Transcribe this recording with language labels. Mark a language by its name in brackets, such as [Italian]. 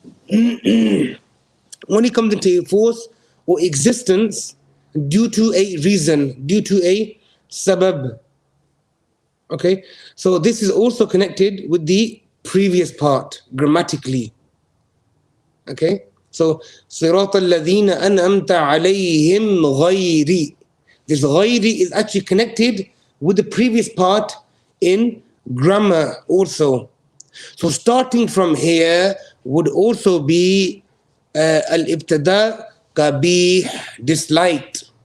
[English] Only comes into force or existence due to a reason, due to a sabab. Okay, so this is also connected with the previous part grammatically. Okay, so [Arabic] صراط الذين أنعمت عليهم غيري. [English] This غيري is actually connected with the previous part in grammar also. So starting from here would also be al-ibtida qabih, disliked.